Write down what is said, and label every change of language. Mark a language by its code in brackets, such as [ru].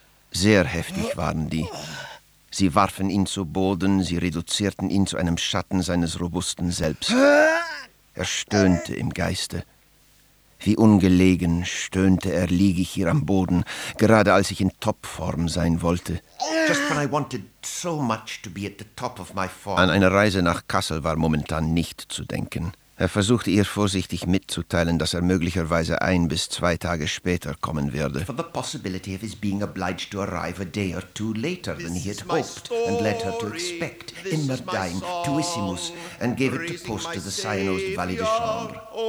[de] Sehr heftig waren die. Sie warfen ihn zu Boden, sie reduzierten ihn zu einem Schatten seines robusten Selbst. Er stöhnte im Geiste. Wie ungelegen stöhnte er, liege ich hier am Boden, gerade als ich in Topform sein wollte. [en] Just when I wanted so much to be at the top of my form. [de] An eine Reise nach Kassel war momentan nicht zu denken. Er versuchte ihr vorsichtig mitzuteilen, dass er möglicherweise ein bis zwei Tage später kommen werde. [en] For the possibility of his being obliged to arrive a day or two later than he had hoped and led her to expect [de] immer dein [en] tuissimus and gave it to post to the cyanosed valet de chambre.